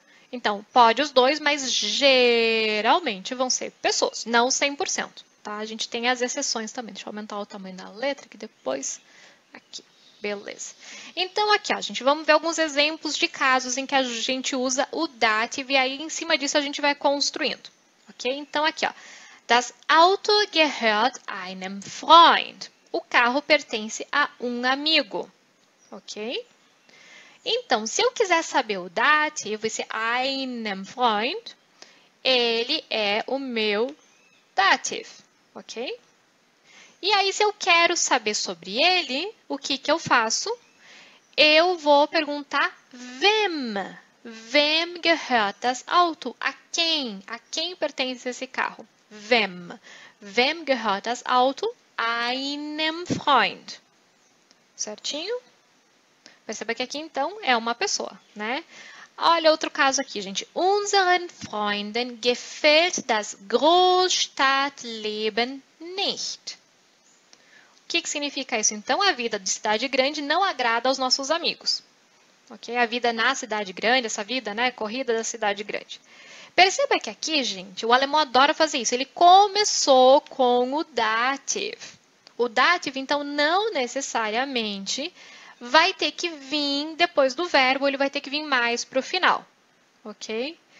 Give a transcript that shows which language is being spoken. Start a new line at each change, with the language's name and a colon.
Portuguese: Então, pode os dois, mas geralmente vão ser pessoas, não 100%, tá? A gente tem as exceções também. Deixa eu aumentar o tamanho da letra, que depois... Aqui. Beleza. Então, aqui, ó, gente, vamos ver alguns exemplos de casos em que a gente usa o dative e aí, em cima disso, a gente vai construindo, ok? Então, aqui, ó.
German: Das Auto gehört einem Freund.
Portuguese: O carro pertence a um amigo, ok? Então, se eu quiser saber o dativo, esse
German: einem Freund,
Portuguese: ele é o meu dativo, ok? E aí, se eu quero saber sobre ele, o que eu faço? Eu vou perguntar wem.
German: Wem gehört das Auto?
Portuguese: A quem? A quem pertence esse carro?
German: Wem. Wem gehört das Auto? Einem Freund.
Portuguese: Certinho? Perceba que aqui, então, é uma pessoa, né? Olha outro caso aqui, gente.
German: Unseren Freunden gefällt das Großstadtleben nicht.
Portuguese: O que significa isso? Então, a vida de cidade grande não agrada aos nossos amigos. Ok? A vida na cidade grande, essa vida, né? Corrida da cidade grande. Perceba que aqui, gente, o alemão adora fazer isso. Ele começou com o dative. O dative, então, não necessariamente vai ter que vir depois do verbo, ele vai ter que vir mais para o final. Ok?